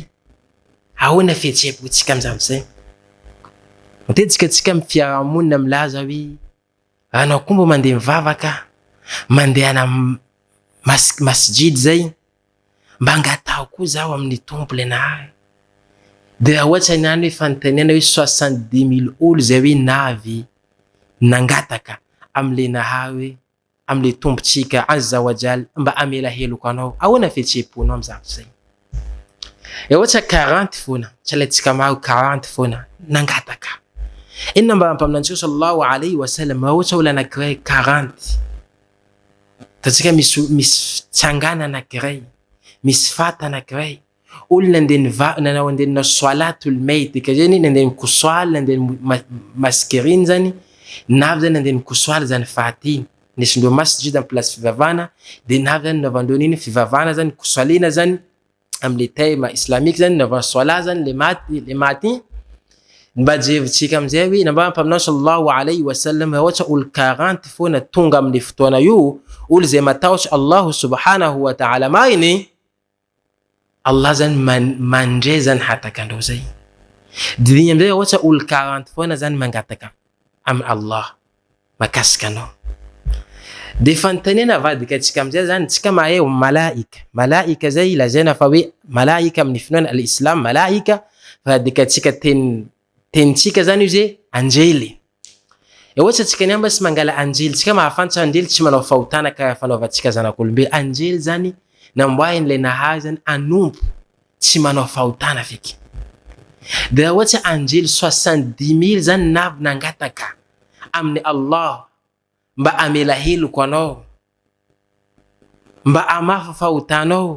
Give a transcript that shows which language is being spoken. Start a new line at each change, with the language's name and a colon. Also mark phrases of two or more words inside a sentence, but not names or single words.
Malagasy: Ahoana fihetsem-pontsika am'zany zay? Matetiky tsika amin'ny fiarahamonina milaza hoe anao koa mba mandeha mivavaka, mandeha ana masjid zay, mba angatao koa zaho amin'ny tompo le nahay. De ohatra niany hoe fanontaniana hoe 70 000 olo zay hoe navy nangataka am'le nahay hoe am'le tompotsika
Arabic: عز وجل
Malagasy: mba amela heloko anao. Ahoana fihetsem-ponao am'zavatra zay? Ohatra 40 foana, tsy alaitsika maro 40 foana nangataka. Inona mba ampaminantsika
Arabic: صلى الله عليه وسلم
Malagasy: ohatra olo anankiray 40. Tatsika misy tsangana anankiray, misy fata anankiray, olo nanao andenina
Arabic: صلاة الميت,
Malagasy: ka zany nandeha mikosal, nandeha maskeriny zany, navy zany nandeha mikosal zany faty. Nesindreo masjid amin'ny place fivavana, de navy zany navandreo nini fivavana zany, kosalina zany am'le tema islamika zany, navan sola zany le maty. Mba jevitsika am'izay hoe namba ampaminao
Arabic: صلى الله عليه وسلم
Malagasy: ohatra olo 40 foana tonga am'le fotoana io, olo zay matahotra
Arabic: الله سبحانه وتعالى
Malagasy: mariny, Allah zany mandray zany hataka andreo zay. Didiny am'izay ohatra olo 40 foana zany mangataka am Allah makasika anao. De fanontaniana avadika atsika am'izay zany, tsika mahay malaika. Malaika zay lazaina fa hoe malaika amin'ny finoana al-Islam, malaika vadika atsika tenitsika zany io zay anjely. Ohatra tsika ny amba sy mangala anjely, tsika mahafantatra anjely tsy manao fahotana ka fanaovantsika zanak'olombelo. Anjely zany namboahin'le nahay zany anompo tsy manao fahotana feky. De ohatra anjely 70 000 zany navy nangataka amin'ny Allah mba amela heloko anao, mba amafa fahotanao.